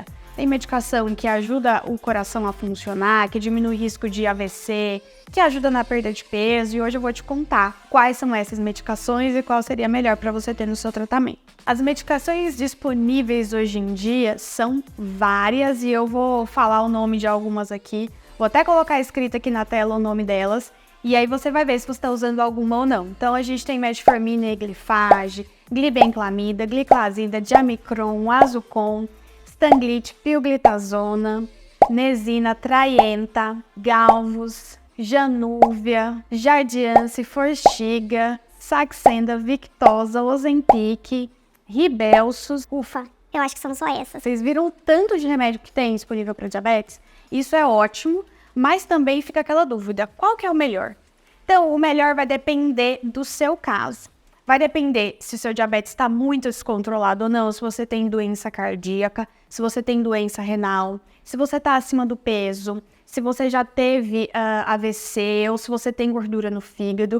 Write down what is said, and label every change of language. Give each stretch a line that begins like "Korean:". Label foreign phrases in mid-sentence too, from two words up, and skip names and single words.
Portuguese: Tem medicação que ajuda o coração a funcionar, que diminui o risco de AVC, que ajuda na perda de peso, e hoje eu vou te contar quais são essas medicações e qual seria melhor para você ter no seu tratamento. As medicações disponíveis hoje em dia são várias e eu vou falar o nome de algumas aqui. Vou até colocar escrito aqui na tela o nome delas, e aí você vai ver se você está usando alguma ou não. Então a gente tem metformina e glifage, glibenclamida, gliclazida, diamicron, azucon, Stanglite, pioglitazona, nesina, traienta, galvus, janúvia, jardiance, forxiga, saxenda, victosa, ozempic, ribelsus. Ufa, eu acho que são só essas. Vocês viram o tanto de remédio que tem disponível para diabetes? Isso é ótimo, mas também fica aquela dúvida, qual que é o melhor? Então, o melhor vai depender do seu caso. Vai depender se o seu diabetes está muito descontrolado ou não, se você tem doença cardíaca, se você tem doença renal, se você está acima do peso, se você já teve AVC ou se você tem gordura no fígado.